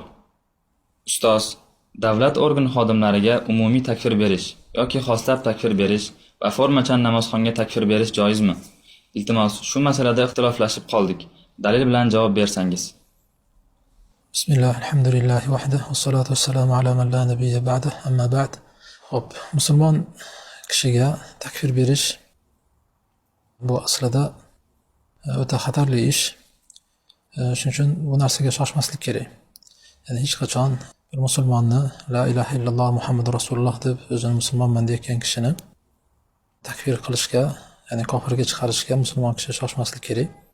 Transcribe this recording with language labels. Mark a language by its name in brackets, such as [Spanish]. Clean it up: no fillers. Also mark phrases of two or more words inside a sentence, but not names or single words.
[Uzbek] Ustoz, davlat organ xodimlariga umumiy takfir berish yoki xoslab takfir berish va formachan namozxonga takfir berish joizmi? Iltimos, shu masalada ixtiloflashib qoldik. Dalil bilan javob bersangiz. [Arabic] بسم الله الحمد لله وحده والصلاة والسلام على من لا نبي بعده أما بعد. [Uzbek] Hop, musulmon kishiga takfir berish bu aslida o'ta xatarli ish. Shuning uchun bu narsaga shoshmaslik kerak. Ya'ni hech qachon bir musulmonni [Arabic] لا إله إلا الله محمد رسول الله [Uzbek] deb o'zini musulmonman deyotgan kishini takfir qilishga, ya'ni kofirga chiqarishga musulmon kishi shoshmaslik kerak.